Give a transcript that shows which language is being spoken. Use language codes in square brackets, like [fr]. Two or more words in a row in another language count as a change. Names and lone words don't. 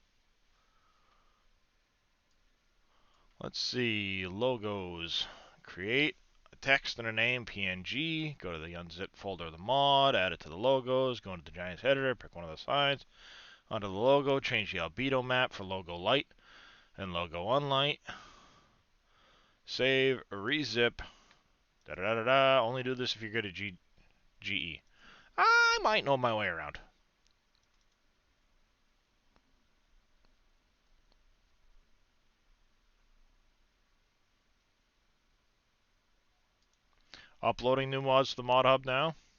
[en] Let's see, logos. Create a text and a name, PNG. Go to the unzip folder of the mod, add it to the logos, go into the Giants editor, pick one of the sides. Onto the logo, change the albedo map for logo light and logo unlight. Save, rezip. Da da da da. Only do this if you're good at GE. I might know my way around. Uploading new mods to the mod hub now.